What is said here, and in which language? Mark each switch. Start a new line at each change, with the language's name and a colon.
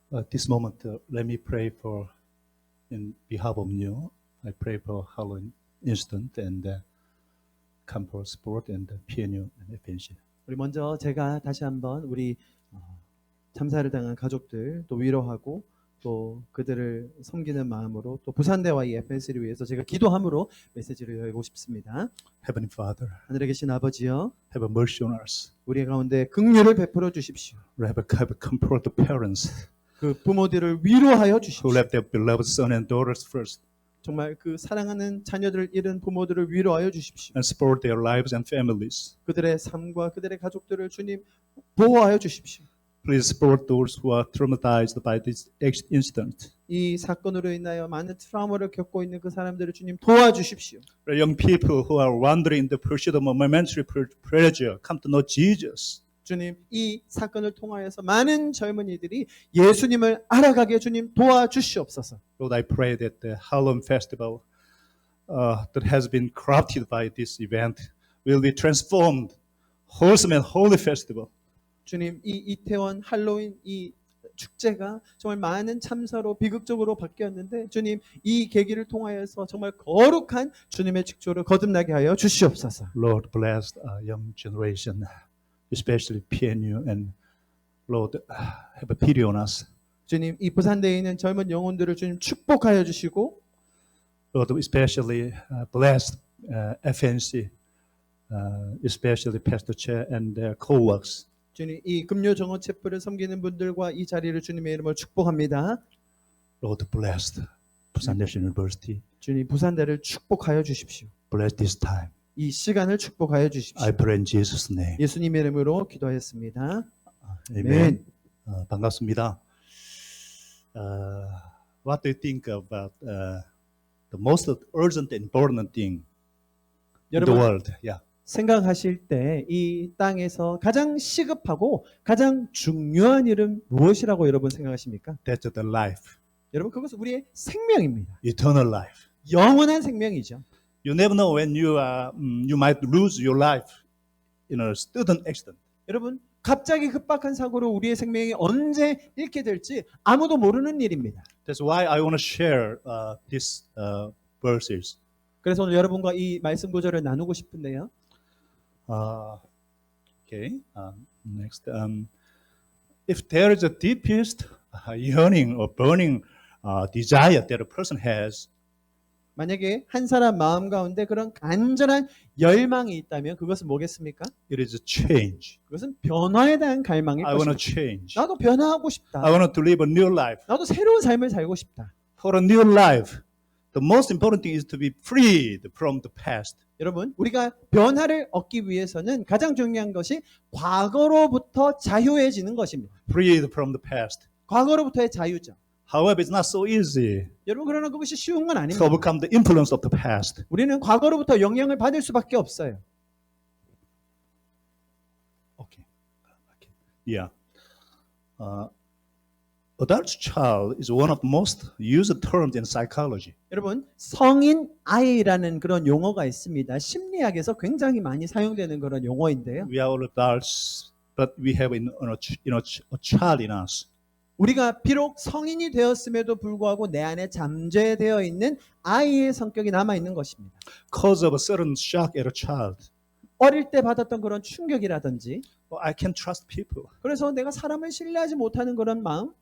English: This moment, let me pray for, in behalf of you, I pray for Halloween Instant and Campus Sport and PNU and FNC.
Korean: 우리 먼저 제가 다시 한번 우리 참사를 당한 가족들 또 위로하고 또 그들을 섬기는 마음으로 또 부산대와 이 FNC를 위해서 제가 기도함으로 메시지를 열고 싶습니다.
English: Heavenly Father,
Korean: 하늘에 계신 아버지여,
English: have mercy on us.
Korean: 우리 가운데 긍휼을 베풀어 주십시오.
English: Have comfort the parents
Korean: 그 부모들을 위로하여
English: who
Korean: 주십시오.
English: left their beloved son and daughters first,
Korean: 정말 그 사랑하는 자녀들을 잃은 부모들을 위로하여 주십시오.
English: and support their lives and families.
Korean: 그들의 삶과 그들의 가족들을 주님 보호하여 주십시오.
English: Please support those who are traumatized by this incident.
Korean: 이 사건으로 인하여 많은 트라우마를 겪고 있는 그 사람들을 주님 도와주십시오.
English: The young people who are wandering in the pursuit of momentary pleasure come to know Jesus.
Korean: 주님, 이 사건을 통하여서 많은 젊은이들이 예수님을 알아가게 주님 도와주시옵소서.
English: Lord, I pray that the Halloween festival that has been corrupted by this event will be transformed, wholesome and holy festival.
Korean: 주님, 이 이태원 할로윈 이 축제가 정말 많은 참사로 비극적으로 바뀌었는데 주님, 이 계기를 통하여서 정말 거룩한 주님의 축조를 거듭나게 하여 주시옵소서.
English: Lord, bless our young generation, especially PNU, and Lord, have pity on us.
Korean: 주님, 이 부산대에 있는 젊은 영혼들을 주님 축복하여 주시고
English: Lord, especially bless FNC, especially Pastor Che and their co-workers.
Korean: 주님, 이 금요 정원 체프를 섬기는 분들과 이 자리를 주님의 이름으로 축복합니다.
English: Lord, bless Busan National University.
Korean: 주님, 부산대를 축복하여 주십시오.
English: Bless this time.
Korean: 이 시간을 축복하여 주십시오.
English: I pray in Jesus' name.
Korean: 예수님의 이름으로 기도하였습니다. Amen. 반갑습니다.
English: What do you think about the most urgent and important thing in the
Korean: 여러분
English: world? Yeah.
Korean: 생각하실 때 이 땅에서 가장 시급하고 가장 중요한 일은 무엇이라고 여러분 생각하십니까?
English: That's the life,
Korean: 여러분 그것은 우리의 생명입니다.
English: eternal life.
Korean: 영원한 생명이죠.
English: You never know when you might lose your life in a sudden accident.
Korean: 여러분 갑자기 급박한 사고로 우리의 생명이 언제 잃게 될지 아무도 모르는 일입니다.
English: That's why I want to share these verses.
Korean: 그래서 오늘 여러분과 이 말씀 구절을 나누고 싶은데요.
English: Okay. Next, if there is a deepest yearning or burning desire that a person has,
Korean: 만약에 한 사람 마음 가운데 그런 간절한 열망이 있다면 그것은 뭐겠습니까?
English: it is a change.
Korean: 그것은 변화에 대한 갈망일
English: I want to
Korean: 것입니다.
English: change.
Korean: 나도 변화하고 싶다.
English: I want to live a new life.
Korean: 나도 새로운 삶을 살고 싶다.
English: For a new life, the most important thing is to be freed from the past.
Korean: 여러분, 우리가 변화를 얻기 위해서는 가장 중요한 것이 과거로부터 자유해지는 것입니다.
English: Freed from the past.
Korean: 과거로부터의 자유죠.
English: However, it's not so easy
Korean: 여러분, 그러나 그것이 쉬운 건
English: to
Korean: 아닙니다.
English: overcome the influence of the past.
Korean: 우리는 과거로부터 영향을 받을 수밖에 없어요.
English: Okay. Yeah. adult child is one of the most used terms in psychology.
Korean: 여러분, 성인 아이라는 그런 용어가 있습니다. 심리학에서 굉장히 많이 사용되는 그런 용어인데요.
English: We are all adults, but we have a child in us.
Korean: 우리가 비록 성인이 되었음에도 불구하고 내 안에 잠재되어 있는 아이의 성격이 남아 있는 것입니다.
English: Cause of a certain shock as a child.
Korean: 어릴 때 받았던 그런 충격이라든지,
English: I can't trust people.
Korean: 그래서 내가 사람을 신뢰하지 못하는 그런 마음,